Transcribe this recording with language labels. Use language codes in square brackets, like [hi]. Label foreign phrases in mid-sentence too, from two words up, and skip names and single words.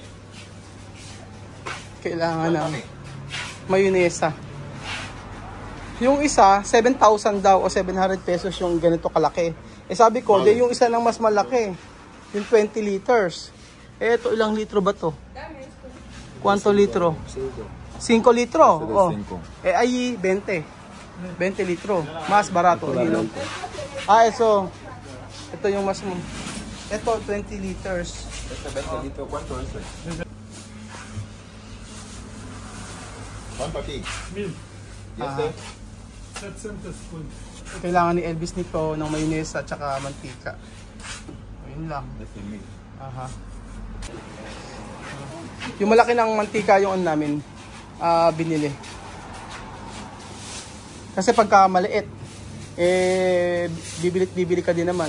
[tl] kailangan ng mayonesa. Yung isa, 7,000 daw o 700 pesos yung ganito kalaki. Sabi ko, di yung isa ng mas malaki. Yung 20 liters. Ito, ilang litro ba to? [es] Cuánto litro? 5 litro? Oh. Ay, 20. 20 litro. Mas barato. Eso. [tl] Ito yung mas... Ito, 20 liters. [es] Este 20 litros, ¿cuánto es este? ¿Cuánto aquí? 1000. ¿Y este? 700 full. [tl] Kailangan ni Elvis nito ng mayonesa at saka mantika. Ayun lang. [es] Este 1000. Aha. [tl] Yung malaki ng mantika yung namin binili. Kasi pagka maliit, bibili ka din naman.